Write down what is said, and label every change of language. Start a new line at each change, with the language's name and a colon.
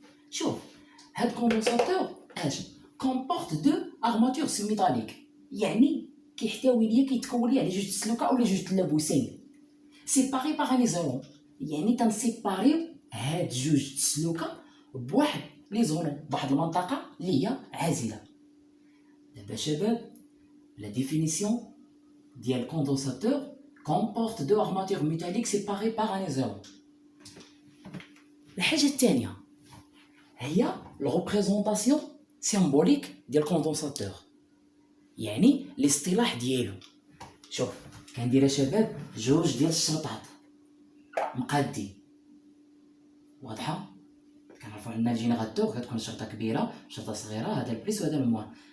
Arabic: شوف هاد كوندونساتور اش كومبورت دو ارماتور ميتاليك، يعني كيحتوي ليا كيتكون ليا على جوج سلوكه اولا جوج تلابوسين سيباري باغ ان ايزولون، يعني تنسيباريو هاد جوج سلوكه بواحد لي زون بواحد المنطقه اللي هي عازله. دابا شباب
French: la définition du condensateur comporte deux armatures métalliques séparées par un isolant.
Arabic: الحاجة الثانية هي الريبريزونطاسيون سيمبوليك ديال الكوندونساتور، يعني الاصطلاح ديالو. شوف كندير شباب جوج ديال الشرطات مقادين، واضحة؟ كنعرفو عندنا الجينيراتور كتكون شرطة كبيرة شرطة صغيرة، هذا البليس وهذا الموان.